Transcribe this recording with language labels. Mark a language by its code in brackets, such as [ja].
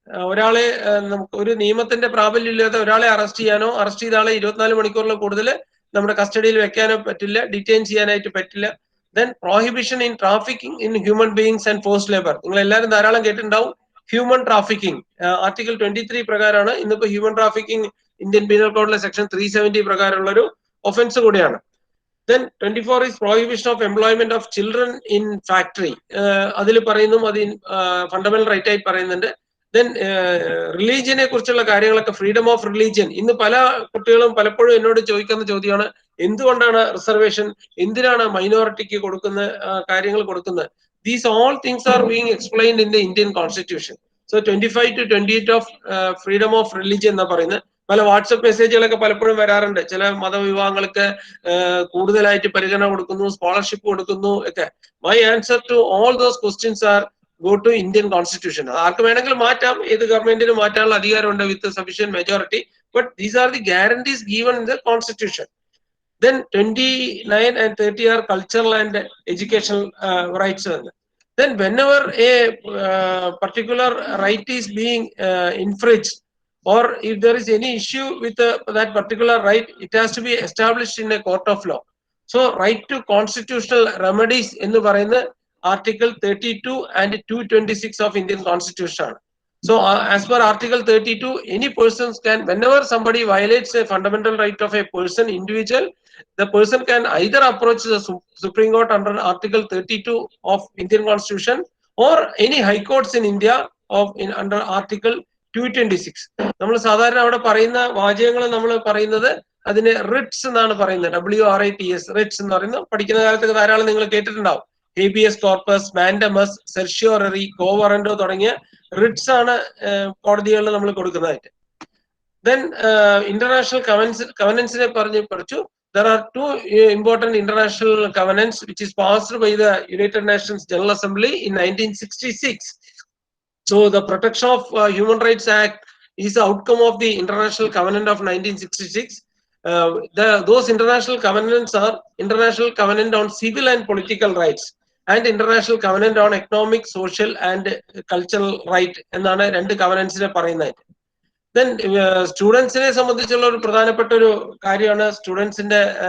[ml] ഒരാളെ നമുക്ക് ഒരു നിയമത്തിന്റെ പ്രാബല്യമില്ലാതെ ഒരാളെ അറസ്റ്റ് ചെയ്യാനോ അറസ്റ്റ് ചെയ്ത ആളെ 24 മണിക്കൂറിൽ കൂടുതൽ നമ്മുടെ കസ്റ്റഡിയിൽ വെക്കാനോ പറ്റില്ല, ഡിറ്റെയിൻ ചെയ്യാനായിട്ട് പറ്റില്ല. [en] Then prohibition in trafficking in human beings and forced labour. [ml] നിങ്ങൾ എല്ലാവരും ധാരാളം കേട്ടിട്ടുണ്ടാവും ഹ്യൂമൻ ട്രാഫിക്കിംഗ്. ആർട്ടിക്കിൾ 23 പ്രകാരമാണ് ഇന്നിപ്പോ human trafficking Indian penal കോഡിലെ section 370 പ്രകാരമുള്ള ഒരു ഒഫൻസ് കൂടിയാണ്. [en] Then 24 is prohibition of employment of children in factory. [ml] അതിൽ പറയുന്നു, അത് ഫണ്ടമെന്റൽ റൈറ്റ് ആയി പറയുന്നുണ്ട്. ദെൻ റിലീജിയനെ കുറിച്ചുള്ള കാര്യങ്ങളൊക്കെ ഫ്രീഡം ഓഫ് റിലീജിയൻ. ഇന്ന് പല കുട്ടികളും പലപ്പോഴും എന്നോട് ചോദിക്കുന്ന ചോദ്യമാണ്, എന്തുകൊണ്ടാണ് റിസർവേഷൻ, എന്തിനാണ് മൈനോറിറ്റിക്ക് കൊടുക്കുന്ന കാര്യങ്ങൾ കൊടുക്കുന്നത്? [en] These all things are being explained in the Indian Constitution. So 25 to 28 of freedom of religion [ml] എന്നാ പറയുന്നത്. പല വാട്സപ്പ് മെസ്സേജുകളൊക്കെ പലപ്പോഴും വരാറുണ്ട്. ചില മതവിഭാഗങ്ങൾക്ക് കൂടുതലായിട്ട് പരിഗണന കൊടുക്കുന്നു, സ്കോളർഷിപ്പ് കൊടുക്കുന്നു ഒക്കെ. [en] My answer to all those questions are go to Indian Constitution. [ml] ആർക്ക് വേണമെങ്കിലും മാറ്റാം, ഏത് ഗവൺമെന്റിനും മാറ്റാനുള്ള അധികാരമുണ്ട് [en] With sufficient majority. But these are the guarantees given in the constitution. Then 29 and 30 are cultural and educational rights. Then whenever a particular right is being infringed, or if there is any issue with that particular right, it has to be established in a court of law. So right to constitutional remedies in the Article 32 and 226 of Indian Constitution. So as per Article 32, any persons can, whenever somebody violates a fundamental right of a person, individual, the person can either approach the Supreme Court under Article 32 of Indian Constitution or any high courts in India under Article 226. [ml] നമ്മൾ സാധാരണ അവിടെ പറയുന്ന വാചകങ്ങൾ നമ്മൾ പറയുന്നത് അതിന് Ritz എന്നാണ് പറയുന്നത്. WRITS, റിട്സ് എന്ന് പറയുന്നത് പഠിക്കുന്ന കാലത്തൊക്കെ ധാരാളം നിങ്ങൾ കേട്ടിട്ടുണ്ടാവും. ഹേബിയസ് കോർപ്പസ്, മാൻഡമസ്, സെർഷ്യോററി, കോവറന്റോ തുടങ്ങിയ റിട്സ് ആണ് കോടതികളിൽ നമ്മൾ കൊടുക്കുന്നതായിട്ട്. ദെൻ ഇന്റർനാഷണൽ കവനൻസിനെ പഠിച്ചു. [en] There are two important international covenants which is passed by the United Nations General Assembly in 1966. So the Protection of Human Rights Act is the outcome of the International Covenant of 1966. Those international covenants are International Covenant on Civil and Political Rights and International Covenant on Economic, Social and Cultural Right [ml] എന്നാണ് രണ്ട് കവനൻസിനെ പറയുന്നത്. Then സ്റ്റുഡൻസിനെ സംബന്ധിച്ചുള്ള ഒരു പ്രധാനപ്പെട്ട ഒരു കാര്യമാണ് സ്റ്റുഡൻസിന്റെ